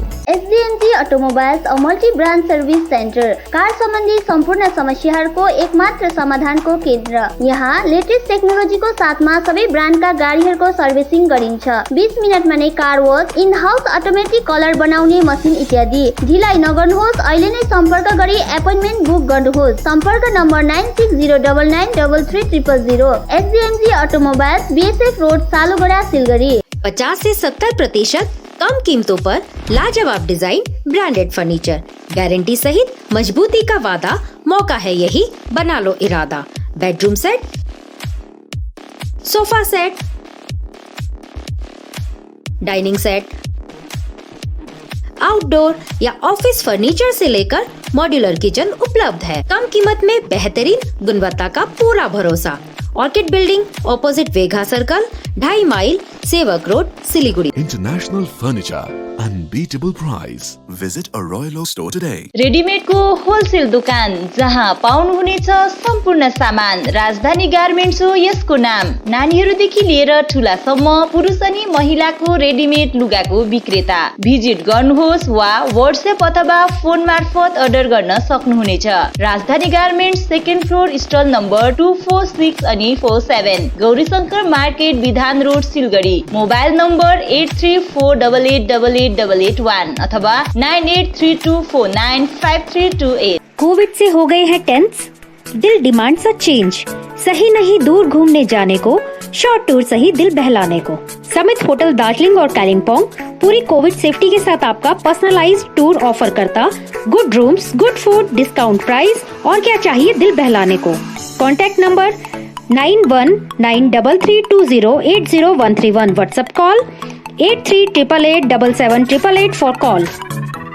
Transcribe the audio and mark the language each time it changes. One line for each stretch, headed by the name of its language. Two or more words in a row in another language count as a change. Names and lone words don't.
Nepali: SDMG अटोमोबाइल्स,
English: a multi brand service center,
Nepali: कार सम्बन्धी सम्पूर्ण समस्याहरूको एकमात्र समाधानको केन्द्र। यहाँ लेटेस्ट टेक्नोलोजीको साथमा सबै ब्रान्डका गाडीहरूको सर्भिसिङ गरिन्छ। 20 मिनटमा नै
English: car wash, in house automatic color
Nepali: बनाउने मसिन इत्यादि। ढिलाइ नगर्नुहोस्, अहिले नै सम्पर्क गरी एपोइन्टमेन्ट बुक गर्नुहोस्। सम्पर्क नम्बर 9609933000। SDMG ऑटोमोबाइल्स, BSF रोड, सालुगढ़ा, सिलगढ़ी।
Hindi: 50 से 70% कम कीमतों पर लाजवाब डिजाइन,
English: branded furniture,
Hindi: गारंटी सहित मजबूती का वादा। मौका है यही, बना लो इरादा।
English: bedroom set, sofa set, dining set, outdoor
Hindi: या
English: office furniture
Hindi: से लेकर
English: modular kitchen
Hindi: उपलब्ध है। कम कीमत में बेहतरीन गुणवत्ता का पूरा भरोसा। ऑर्किड बिल्डिंग, ऑपोजिट वेघा सर्कल, 2.5 माइल, सेवक रोड, सिलीगुड़ी।
English: International Furniture, unbeatable price. Visit a Royal Oak store today.
Nepali: रेडीमेड को होलसेल दुकान जहाँ पाउनुहुनेछ सम्पूर्ण सामान। राजधानी गार्मेन्ट्स हो यसको नाम। नानीहरूदेखि लिएर ठुलासम्म पुरुष अनि महिलाको रेडीमेड लुगाको विक्रेता। भिजिट गर्नुहोस् वा व्हाट्सएप अथवा फोन मार्फत अर्डर गर्न सक्नुहुनेछ। राजधानी गार्मेन्ट्स,
English: second floor, stall number
Nepali: 246 अनि 47, गौरीशंकर मार्केट, विधान रोड, सिलगढ़ी।
English: mobile number
Nepali: 8348888881 अथवा 9832495328।
Hindi: कोविड से हो गए हैं टेंस? दिल
English: demands a change.
Hindi: सही नहीं दूर घूमने जाने को,
English: short tour
Hindi: सही दिल बहलाने को। समित होटल दार्जिलिंग और कालिम्पोंग पूरी
English: covid safety
Hindi: के साथ आपका
English: personalized tour offer
Hindi: करता।
English: good rooms, good food, discount price
Hindi: और क्या चाहिए दिल बहलाने को।
English: contact number
Hindi: 919332080131।
English: WhatsApp call 8388777888 for call.